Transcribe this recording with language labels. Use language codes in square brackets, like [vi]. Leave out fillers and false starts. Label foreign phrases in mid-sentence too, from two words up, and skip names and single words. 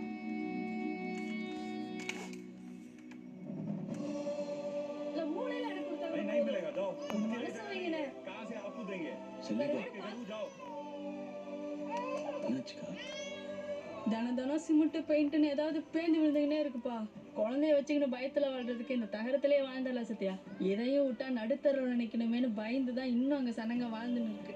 [ta] மூளையில எனக்கு கொடுத்தாங்க. [hi] नहीं मिलेगा जाओ [ta] மனசு வைங்கனே. [hi] कहां से आपको देंगे [ta] செல்லிப்பா [hi] जाओ. [ta] என்னாச்சுக்கா? தினம் சிமெண்ட் பெயிண்ட்னு ஏதாவது பேந்து விழுந்துங்கன்னே இருக்குப்பா. குழந்தைய வச்சுக்கின்னு பயத்துல வாழ்றதுக்கு இந்த தகரத்திலே வாழ்ந்தல சத்யா. இதையும் விட்டா நடுத்தரவு நினைக்கணுமேனு பயந்து தான் இன்னும் அங்க சனங்க வாழ்ந்துன்னு இருக்கு.